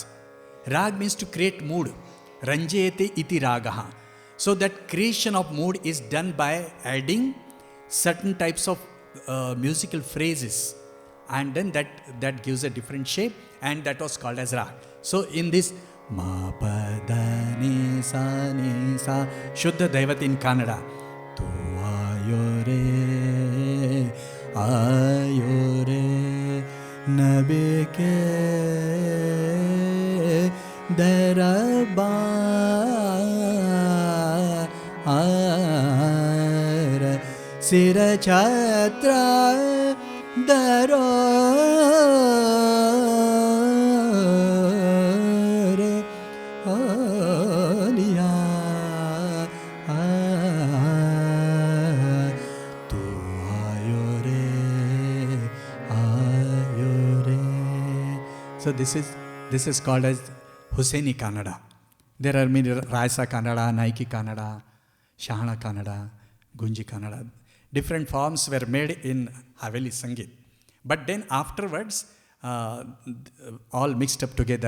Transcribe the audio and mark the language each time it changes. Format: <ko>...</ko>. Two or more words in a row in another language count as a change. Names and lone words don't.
<en>Rag means to create mood.</en> <sa>रञ्जयते इति रागः.</sa> <en>So that creation of mood is done by adding certain types of musical phrases, and then that gives a different shape, and that was called as rag. So in this ma pa da ni sa Shuddha Daivat in Kannada, tu</en> <hi>आयो रे नबी के दरबार सिर छत्र दरोर ओलिया तू आयो रे आयो रे.</hi> <en>So this is called as Hussaini Kannada. There are many Raisa Kannada, Naiki Kannada, Shahana Kannada, Gunji Kannada. Different forms were made in Haveli Sangeet. But then afterwards, all mixed up together.</en>